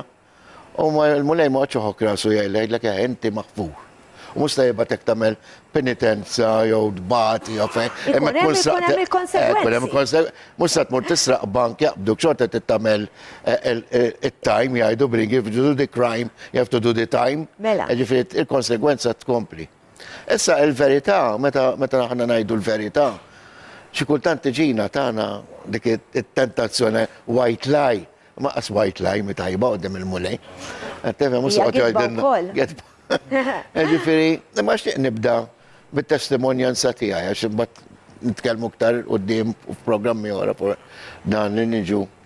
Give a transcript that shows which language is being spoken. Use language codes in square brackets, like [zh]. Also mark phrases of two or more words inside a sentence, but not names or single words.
[mt] U l-mulej ma ċoħok rasu jgħidlek inti maħfur. U mhux tajjeb tagħmel penitenza jew dbati jew fejn. Ikun hemm il-konsegwenzi. Mhux se tmur tisraq bank jaqbduk xorta tagħmel it-time jgħidu [en] bring if you do the crime, you have to do the time. [mt] Mela. Ġifieri il-konsegwenza tkompli. Issa il-verità, meta aħna ngħidu l-verità, xi kultant tiġina tagħna dik it-tentazzjoni [en] white lie, [mt] ma qas [en] white lie [mt] mitajba qudiem il-mulej. Tefhem mhux soqgħod jgħidilna. Ġifieri, ma xtieq nibda bit-testimonjanza tiegħi għax imbagħad nitkellmu aktar quddiem f'programmi oħra fuq dan li niġu.